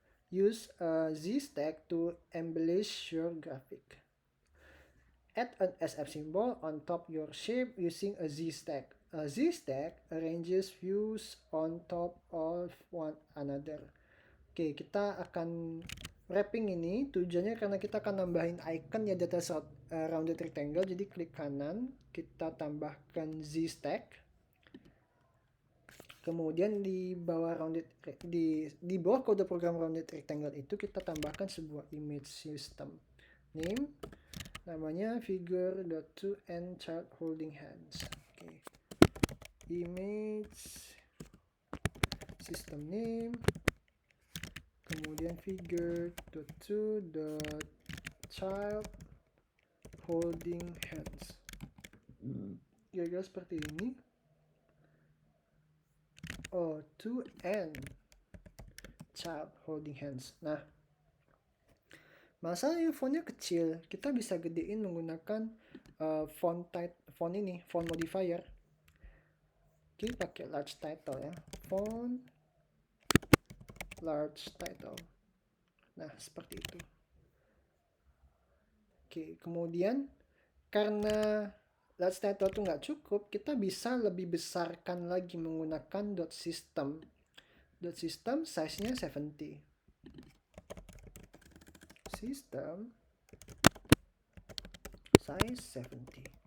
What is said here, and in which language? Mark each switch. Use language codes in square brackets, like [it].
[en] Use a Z-stack to embellish your graphic. Add an SF symbol on top your shape using a Z-stack. A Z-stack arranges views on top of one another. [id] Oke, kita akan wrapping ini tujuannya karena kita akan nambahin icon ya di atas rounded rectangle. Jadi klik kanan, kita tambahkan Z-stack. Kemudian di bawah di bawah kode program rounded rectangle itu kita tambahkan sebuah image system name, namanya figure.to and child holding hands. Oke. Image system name, kemudian figure.to.child holding hands. Kira-kira seperti ini. Oh, to and child holding hands. Nah, masalahnya fontnya kecil, kita bisa gedein menggunakan font modifier. Oke, pakai large title ya, font large title. Nah, seperti itu. Oke, kemudian karena large title itu nggak cukup, kita bisa lebih besarkan lagi menggunakan .system. .system size-nya 70. [en] System size 70.